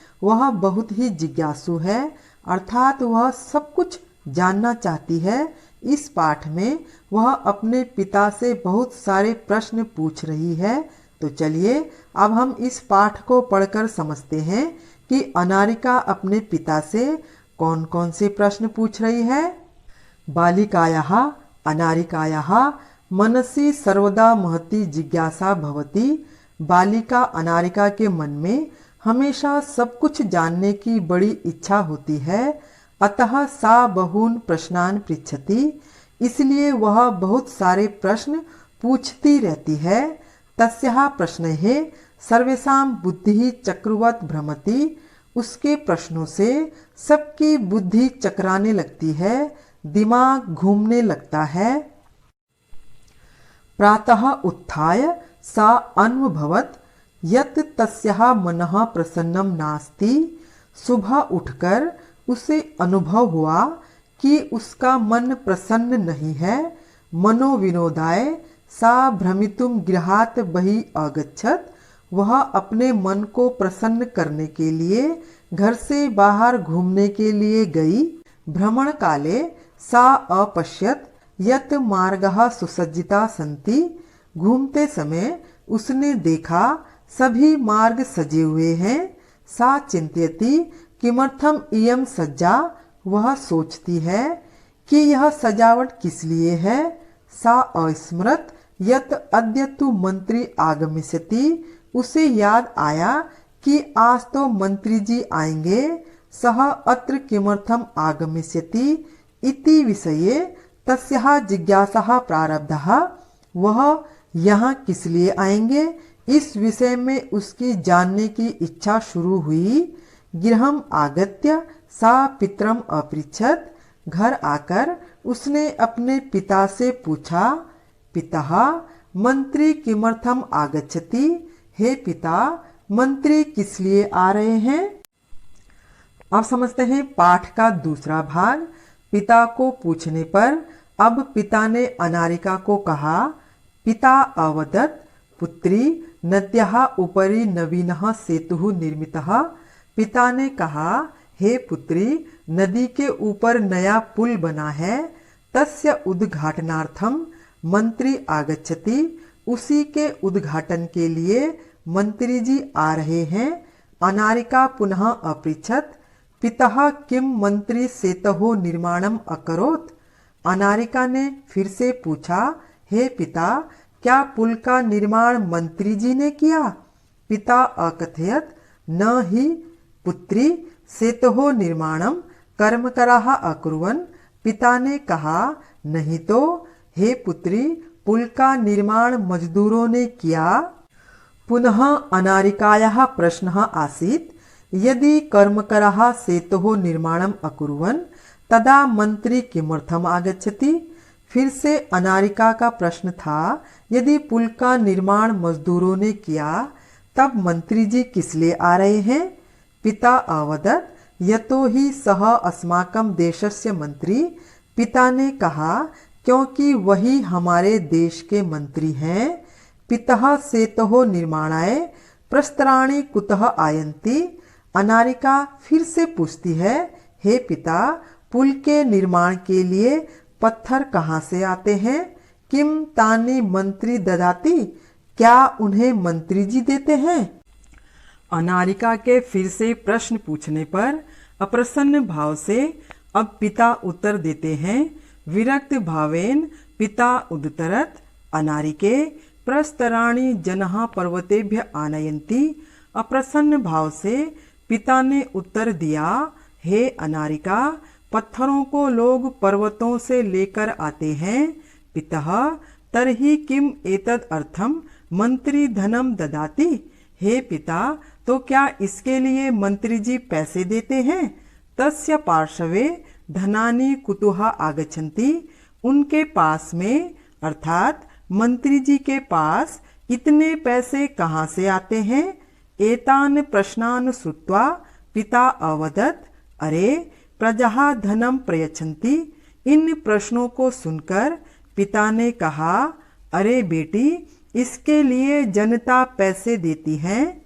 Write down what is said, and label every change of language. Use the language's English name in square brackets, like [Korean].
[Hindi] वह बहुत ही जिज्ञासु है, अर्थात वह सब कुछ जानना चाहती है। इस पाठ में वह अपने पिता से बहुत सारे प्रश्न पूछ रही है। तो चलिए अब हम इस पाठ को पढ़कर समझते हैं कि अनारिका अपने पिता से कौन कौन से प्रश्न पूछ रही है। [Sanskrit] बालिकायाः अनारिकायाः मनसि सर्वदा महती जिज्ञासा भवति। [Hindi] बालिका अनारिका के मन में हमेशा सब कुछ जानने की बड़ी इच्छा होती है। [Sanskrit] अतः सा बहून् प्रश्नान् पृच्छति। [Hindi] इसलिए वह बहुत सारे प्रश्न पूछती रहती है। [Sanskrit] तस्याः प्रश्नैः सर्वेषां बुद्धिः चक्रवत् भ्रमति। [Hindi] उसके प्रश्नों से सबकी बुद्धि चकराने लगती है, दिमाग घूमने लगता है। [Sanskrit] प्रातः उत्थाय सा अन्वभवत् यत् तस्याः मनः प्रसन्नं नास्ति। [Hindi] सुबह उठकर उसे अनुभव हुआ कि उसका मन प्रसन्न नहीं है। [Sanskrit] मनोविनोदाय सा भ्रमितुं गृहात् बहिः अगच्छत्। [Hindi] वह अपने मन को प्रसन्न करने के लिए घर से बाहर घूमने के लिए गई। [Sanskrit] भ्रमण काले सा अपश्यत् यत् मार्गाः सुसज्जिता सन्ति। [Hindi] घूमते समय उसने देखा सभी मार्ग सजे हुए हैं। [Sanskrit] सा चिंतयति किमर्थम इयं सज्जा। [Hindi] वह सोचती है कि यह सजावट किस लिए है। [Sanskrit] सा अस्मरत् यत् अद्य तु मंत्री आगमिष्यति। [Hindi] उसे याद आया कि आज तो मंत्री जी आएंगे। [Sanskrit] सः अत्र किमर्थम आगमिष्यति इति विषये तस्याः जिज्ञासाः प्रारब्धः। [Hindi] वह यहाँ किस लिए आएंगे, इस विषय में उसकी जानने की इच्छा शुरू हुई। [Sanskrit] गृहम् आगत्य सा पितरम् अपृच्छत्। [Hindi] घर आकर उसने अपने पिता से पूछा, [Sanskrit] पितः मंत्री किमर्थम आगच्छति। [Hindi] हे पिता, मंत्री किस लिए आ रहे हैं। अब समझते हैं पाठ का दूसरा भाग। पिता को पूछने पर अब पिता ने अनारिका को कहा। [Sanskrit] पिता अवदत्, पुत्री नद्याः उपरि नवीनः सेतुः निर्मितः। [Hindi] पिता ने कहा, हे पुत्री, नदी के ऊपर नया पुल बना है। [Sanskrit] तस्य उद्घाटनार्थं मंत्री आगच्छति। [Hindi] उसी के उद्घाटन के लिए मंत्री जी आ रहे हैं। [Sanskrit] अनारिका पुनः अपृच्छत्, पितः किं मंत्री सेतोः निर्माणम् अकरोत्। [Hindi] अनारिका ने फिर से पूछा, हे पिता, क्या पुल का निर्माण मंत्री जी ने किया। [Sanskrit] पिता अकथयत्, न हि पुत्री सेतोः निर्माणं कर्मकराः अकुर्वन्। [Hindi] पिता ने कहा, नहीं तो हे पुत्री, पुल का निर्माण मजदूरों ने किया। [Sanskrit] पुनः अनारिकायाः प्रश्नः आसीत्, यदि कर्मकराः सेतोः निर्माणम् अकुर्वन् तदा मंत्री किमर्थम आगच्छति। [Hindi] फिर से अनारिका का प्रश्न था, यदि पुल का निर्माण मजदूरों ने किया तब मंत्री जी किस लिए आ रहे हैं। [Sanskrit] पिता अवदत्, यतो हि सः अस्माकं देशस्य मंत्री। [Hindi] पिता ने कहा, क्योंकि वही हमारे देश के मंत्री हैं। [Sanskrit] पितः सेतोः निर्माणाय प्रस्तराणि कुतः आयन्ति। [Hindi] अनारिका फिर से पूछती है, हे पिता, पुल के निर्माण के लिए पत्थर कहाँ से आते हैं? [Sanskrit] किम तानि मंत्री ददाती, [Hindi] क्या उन्हें मंत्री जी देते हैं? अनारिका के फिर से प्रश्न पूछने पर अप्रसन्न भाव से अब पिता उत्तर देते हैं। [Sanskrit] विरक्त भावेन पिता उद्धरत अनारिके प्रस्तराणि जनः पर्वतेभ्य आनयन्ति। [Hindi] अप्रसन्न भाव से पिता ने उत्तर दिया, हे अनारिका, पत्थरों को लोग पर्वतों से लेकर आते हैं। [Sanskrit] पितः तर्हि किम एतद अर्थम मंत्री धनम ददाति। [Hindi] हे पिता, तो क्या इसके लिए मंत्री जी पैसे देते हैं? [Sanskrit] तस्य पार्श्वे धनानि कुतुः आगच्छन्ति। [Hindi] उनके पास में अर्थात मंत्री जी के पास इतने पैसे कहाँ से आते हैं? [Sanskrit] एतान प्रश्नान श्रुत्वा पिता अवदत्, अरे प्रजा धनम प्रयच्छन्ति। [Hindi] इन प्रश्नों को सुनकर पिता ने कहा, अरे बेटी, इसके लिए जनता पैसे देती है।